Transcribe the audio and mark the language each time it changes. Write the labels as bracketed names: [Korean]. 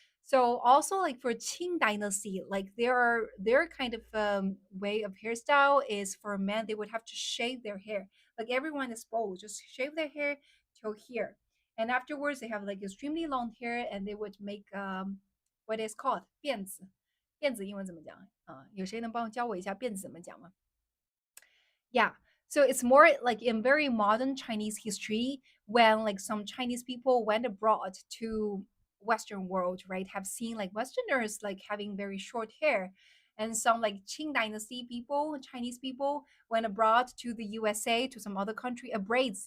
[English] So also like for Qing dynasty, like their kind of way of hairstyle is for men, they would have to shave their hair. Like everyone is bald, just shave their hair till here. And afterwards they have like extremely long hair and they would make what is called 辫子。 [Chinese] 辫子英文怎么讲啊？有谁能帮我教我一下辫子怎么讲吗？ [English] Yeah. So it's more like in very modern Chinese history when like some Chinese people went abroad to Western world, right? Have seen like Westerners like having very short hair. And some like Qing dynasty people, Chinese people went abroad to the USA, to some other country, braids.